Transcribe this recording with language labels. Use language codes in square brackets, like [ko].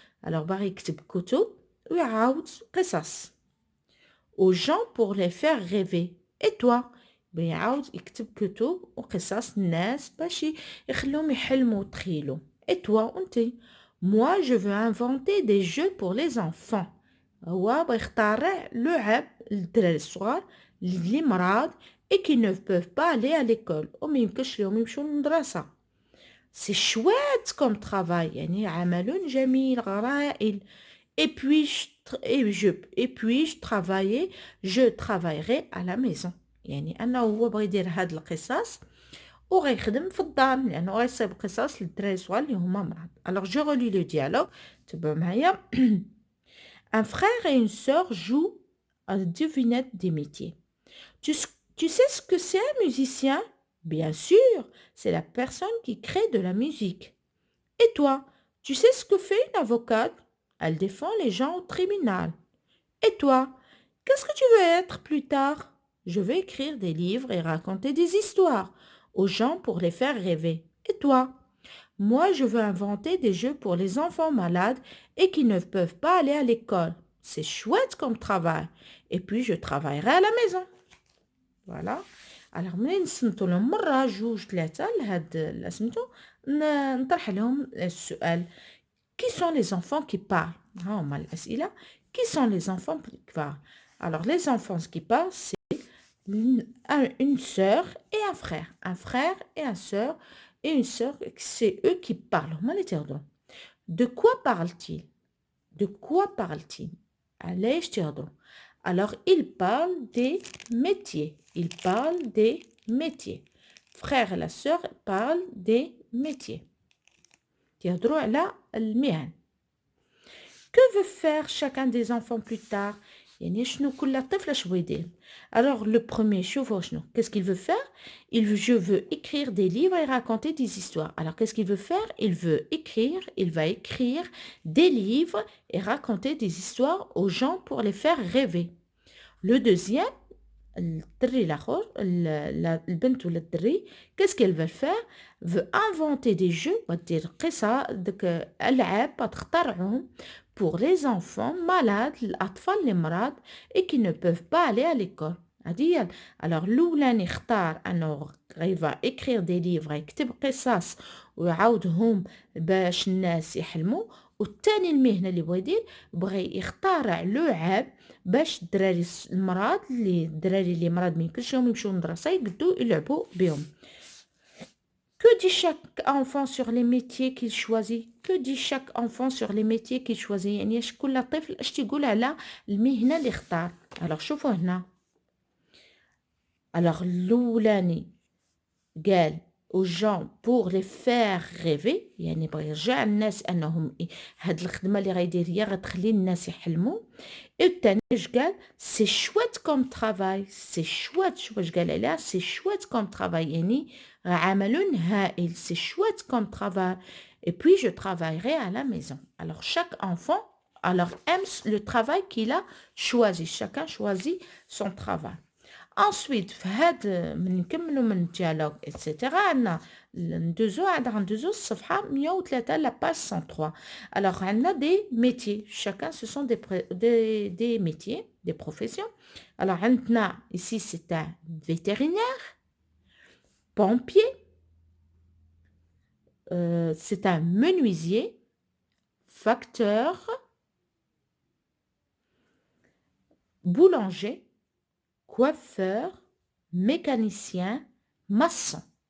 [ar] Alors باغي يكتب كتب ويعاود قصص. [fr] Aux gens pour les faire rêver. Et toi? [ar] بيعاود يكتب كتب وقصص الناس باش يخلوهم يحلموا وتخيلوا. [fr] Et toi انتي؟ Moi, je veux inventer des jeux pour les enfants. [ar] هو بيخترع لعب للدراري الصغار اللي مرض [fr] et qui ne peuvent pas aller à l'école [ar] وما يمكنش لهم يمشوا للمدرسة. [fr] C'est chouette comme travail. [ar] يعني عمل جميل غرائل. [fr] Et puis je travaillerai à la maison. [ar] يعني أنه هو بغى يدير هاد القصص وغيخدم في الدار لأنه غيصيب قصص للدراري الصغار اللي هما مرض. [fr] Alors je relis le dialogue. [ar] تبعوا معايا. [fr] Un frère et une sœur jouent à la devinette des métiers. Tu sais ce que c'est un musicien? Bien sûr, c'est la personne qui crée de la musique. Et toi, tu sais ce que fait une avocate? Elle défend les gens au tribunal. Et toi, qu'est-ce que tu veux être plus tard? Je veux écrire des livres et raconter des histoires aux gens pour les faire rêver. Et toi? Moi, je veux inventer des jeux pour les enfants malades et qui ne peuvent pas aller à l'école. C'est chouette comme travail. Et puis, je travaillerai à la maison. Voilà. [ar] Alors, منين نصنتوا لهم مرة جوج ثلاثة لهاد سميتو نطرح لهم السؤال. [fr] Qui sont les enfants qui parlent? [ar] ها هما الأسئلة. [fr] Qui sont les enfants qui parlent? Alors, les enfants qui parlent, c'est une sœur et un frère. Un frère et une sœur. Et une sœur, c'est eux qui parlent. De quoi parle-t-il? De quoi parle-t-il? Allez, je te redonne. Alors, il parle des métiers. Il parle des métiers. Frère et la sœur parlent des métiers. [ar] تهضروا على المهن. [fr] Que veut faire chacun des enfants plus tard? [ar] يعني شنو كل طفل اش بغى يدير. [fr] Alors le premier, [ar] شوفوا شنو. [fr] Qu'est-ce qu'il veut faire? Je veux écrire des livres et raconter des histoires. Alors qu'est-ce qu'il veut faire? Il va écrire des livres et raconter des histoires aux gens pour les faire rêver. Le deuxième, [ar] الدري الآخر البنت ولا الدري [fr] qu'est-ce qu'elle veut faire veut inventer des jeux [ar] ودير ديك ألعاب تخترعهم [fr] pour les enfants malades [ar] الأطفال اللي مرض [fr] et qui ne peuvent pas aller à l'école [ar] هذه هي alors الأولاني اختار أنه [fr] il va écrire des livres [ar] يكتب قصص ويعاودهم باش الناس يحلموا والثاني المهنة اللي بغى يدير بغى يخترع لعب باش الدراري اللي مرض ما يمكنش لهم يمشيو للمدرسة يقدروا يلعبوا بهم. [fr] Que dit chaque enfant sur les métiers qu'il choisit? Que dit chaque enfant sur les métiers qu'il choisit؟ [ar] يعني كل طفل اش تيقول على المهنة اللي اختار. alors شوفوا هنا. [fr] alors [ar] الأولاني قال [fr] aux gens pour les faire rêver [ar] يعني بغى يرجع الناس انهم هاد الخدمه اللي غيدير هي غتخلي الناس يحلموا الثاني اش قال [fr] سي شويت كوم ترافاي سي شويت [ar] واش قال عليها [fr] سي شويت كوم ترافاي [ar] يعني عمل هائل [fr] سي شويت كوم ترافاي et puis je travaillerai à la maison alors chaque enfant alors aime le travail qu'il a choisi chacun choisit son travail. [ar] Ensuite, في هاد من نكملوا من الديالوج etc. عندنا ندوزو الصفحة 103 [fr] la page 103. Alors عندنا des métiers. Chacun ce sont des métiers, des professions. Alors عندنا ici c'est un vétérinaire, pompier, c'est un menuisier, facteur, boulanger, coiffeur, mécanicien, maçon.